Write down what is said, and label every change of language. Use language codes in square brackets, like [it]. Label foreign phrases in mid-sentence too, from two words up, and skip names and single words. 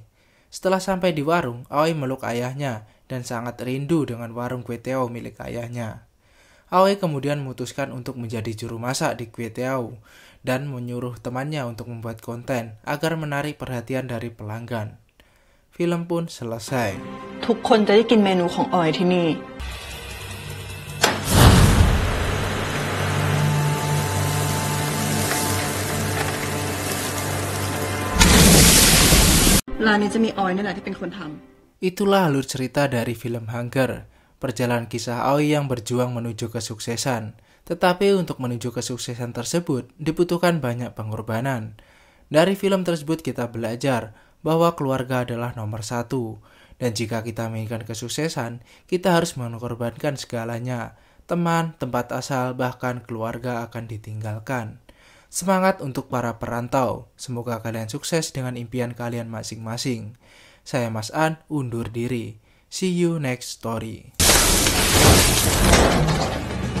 [id] Setelah sampai di warung, Aoi meluk ayahnya dan sangat rindu dengan warung kue teo milik ayahnya. Aoi kemudian memutuskan untuk menjadi juru masak di kue teo dan menyuruh temannya untuk membuat konten agar menarik perhatian dari pelanggan. Film pun selesai. [th] ทุกคนจะได้กินเมนูของออยที่นี่ ร้านนี้จะมีออยนี่แหละที่เป็นคนทำ [id] Itulah alur cerita dari film Hunger, perjalanan kisah Aoi yang berjuang menuju kesuksesan. Tetapi untuk menuju kesuksesan tersebut dibutuhkan banyak pengorbanan. Dari film tersebut kita belajar bahwa keluarga adalah nomor satu. Dan jika kita menginginkan kesuksesan, kita harus mengorbankan segalanya. Teman, tempat asal, bahkan keluarga akan ditinggalkan. Semangat untuk para perantau. Semoga kalian sukses dengan impian kalian masing-masing. Saya Mas An, undur diri. [en] See you next story.